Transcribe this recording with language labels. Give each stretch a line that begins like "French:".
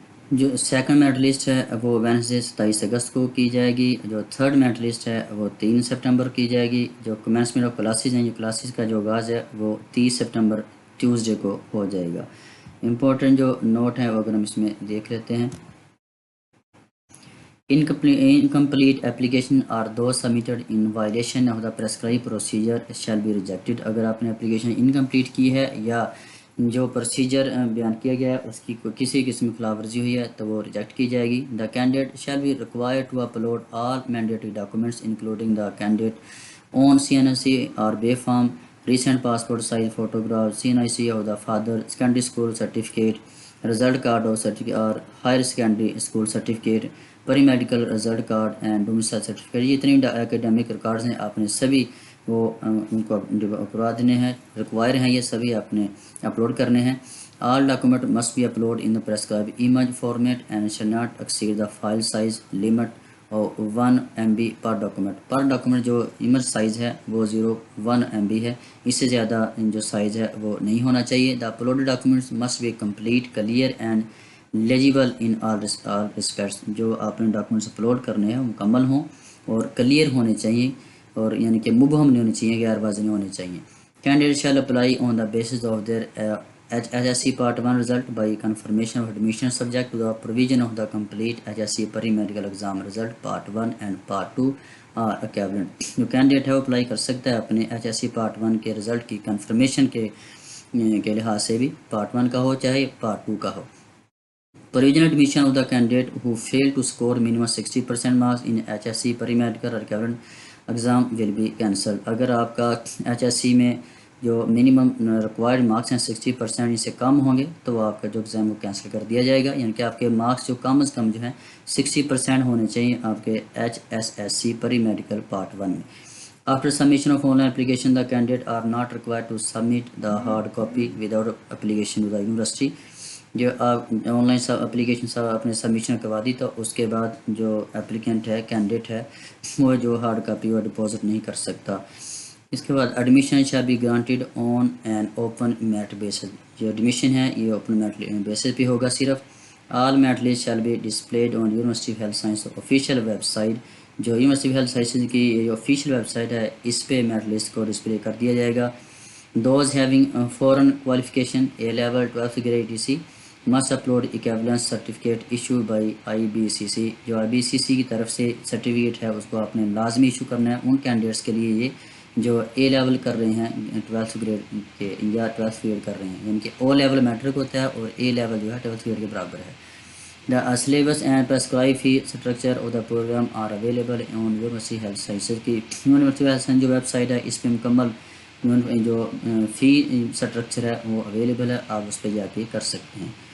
Urdu: جو second merit list ہے وہ وینسڈے 27 اگست کو کی جائے گی. جو تھرڈ میرٹ لسٹ ہے وہ 3 سپٹمبر کی جائے گی. جو کمنسمنٹ آف کلاسز ہیں، جو کلاسز کا جو آغاز ہے وہ 30 سپٹمبر ٹیوزڈے کو ہو جائے گا. امپورٹنٹ جو نوٹ ہیں وہ اگر ہم اس میں دیکھ لیتے ہیں.
English: Incomplete application are those submitted in violation of the prescribed procedure shall be rejected.
Urdu: اگر آپ نے اپلیکیشن انکمپلیٹ کی ہے یا جو پروسیجر بیان کیا گیا ہے اس کی کسی قسم کی خلاف ورزی ہوئی ہے تو وہ ریجیکٹ کی جائے گی.
English: The candidate shall be required to upload all mandatory documents including the candidate own CNIC or BA form, recent passport size photograph, CNIC of the father, secondary school certificate, result card or certificate or higher secondary school certificate, pre medical result card and domicile certificate.
Urdu: یہ اتنی academic records ہیں، آپ نے سبھی وہ ان کو کروا دینے ہیں، ریکوائر ہیں، یہ سبھی آپ نے اپلوڈ کرنے ہیں.
English: All document must be upload in the prescribe image format and shall not exceed the file size limit اور 1 MB per document.
Urdu: پر ڈاکومنٹ جو امیج سائز ہے وہ 0.1 MB ہے، اس سے زیادہ جو سائز ہے وہ نہیں ہونا چاہیے.
English: The upload documents must be complete clear and legible in all respects.
Urdu: جو آپ نے ڈاکومنٹس اپلوڈ کرنے ہیں مکمل ہوں اور کلیئر ہونے چاہیے، اور یعنی کہ مبہم نہیں ہونے چاہیے، غیر واضح نہیں ہونے چاہیے.
English: Candidate shall apply on the basis of their HSC Part 1 result by confirmation of admission subject to the provision of the complete HSC pre-medical exam result Part 1 and Part 2 are equivalent.
Urdu: جو candidate ہے وہ apply کر سکتا ہے اپنے HSC Part 1 کے result کی confirmation کے لحاظ سے بھی، Part 1 کا ہو چاہے Part 2 کا ہو.
English: Provisional admission of the candidate who failed to score minimum 60% marks in HSC pre-medical or equivalent exam will be cancelled.
Urdu: اگر آپ کا HSC میں جو منیمم ریکوائرڈ مارکس ہیں 60% سے کم ہوں گے تو آپ کا جو ایگزام وہ کینسل کر دیا جائے گا. یعنی کہ آپ کے مارکس جو کم از کم جو ہیں 60% ہونے چاہیے آپ کے HSC pre-medical Part 1 میں.
English: After submission of online application, the candidate are not required to submit the hard copy without application to the university.
Urdu: جو آپ آن لائن اپلیکیشن اپنے سبمیشن کروا دی تو اس کے بعد جو اپلیکنٹ ہے، کینڈیڈیٹ ہے، وہ جو ہارڈ کاپی وہ ڈپازٹ نہیں کر سکتا. اس کے بعد
English: Admission shall be granted on an open merit basis.
Urdu: جو ایڈمیشن ہے یہ اوپن میرٹ بیسس پہ ہوگا صرف.
English: All merit list shall be displayed on university of health science official website.
Urdu: جو یونیورسٹی آف ہیلتھ سائنسز کی جو آفیشیل ویب سائٹ ہے اس پہ میرٹ لسٹ کو ڈسپلے کر دیا جائے گا.
English: Those having foreign qualification A level 12th grade EC must upload equivalence certificate issued by IBCC.
Urdu: جو IBCC کی طرف سے سرٹیفکیٹ ہے اس کو آپ نے لازمی ایشو کرنا ہے ان کینڈیڈیٹس کے لیے یہ جو اے لیول کر رہے ہیں 12th گریڈ کے یا 12th گریڈ کر رہے ہیں. یعنی کہ او لیول میٹرک ہوتا ہے اور اے لیول جو ہے 12th گریڈ کے برابر ہے.
English: The syllabus and prescribed fee structure of the program are available on University Health Sciences
Urdu: کی یونیورسٹی ہیلتھ سائنس جو ویب سائٹ ہے اس پہ مکمل جو فی اسٹرکچر ہے وہ اویلیبل ہے، آپ اس پہ جا کے کر سکتے ہیں.